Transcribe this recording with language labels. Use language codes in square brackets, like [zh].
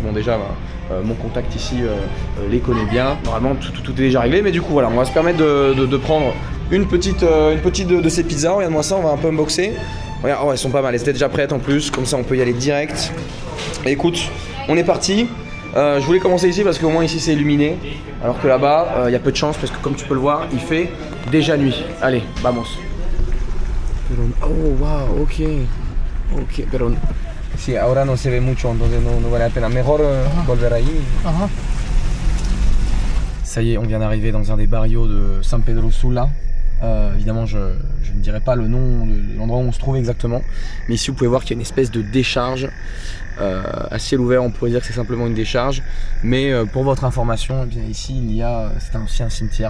[fr] Bon déjà mon contact ici les connaît bien, normalement tout est déjà réglé, mais du coup voilà, on va se permettre de prendre une petite de ces pizzas. Regarde-moi ça, on va un peu unboxer. Regarde, oh, elles sont pas mal, elles étaient déjà prêtes en plus, comme ça on peut y aller direct. Et écoute, on est parti. Je voulais commencer ici parce qu'au moins ici c'est illuminé, alors que là-bas il y a peu de chance parce que comme tu peux le voir, il fait déjà nuit. Allez, [es] vamos. Oh wow, ok, pero sí, ahora no se ve mucho, entonces no vale la pena. Mejor volver ahí. [fr] Ça y est, on vient d'arriver dans un des barrios de San Pedro Sula. Évidemment, je ne dirai pas le nom de l'endroit où on se trouve exactement. Mais ici, vous pouvez voir qu'il y a une espèce de décharge. À ciel ouvert, on pourrait dire que c'est simplement une décharge. Mais pour votre information, eh bien, ici, c'est aussi un cimetière.